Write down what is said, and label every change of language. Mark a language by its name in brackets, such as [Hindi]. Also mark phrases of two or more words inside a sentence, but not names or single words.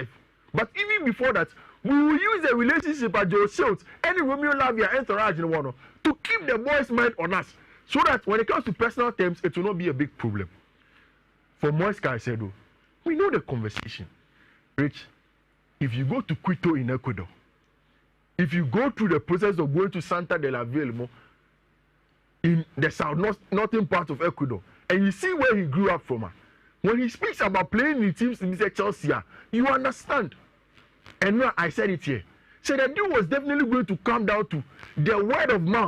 [English] But even before that, we will use the relationship at Joe Shields, any Romeo Lavia entourage in one to keep the boys' mind on us, so that when it comes to personal terms, it will not be a big problem. For Moise Caicedo, We know the conversation. Rich, if you go to Quito in Ecuador, if you go through the process of going to Santa de la Ville in the northern part of Ecuador, and you see where he grew up from, when he speaks about playing in teams in Chelsea, you understand. And now I said it here. So the dude was definitely going to come down to the word of mouth.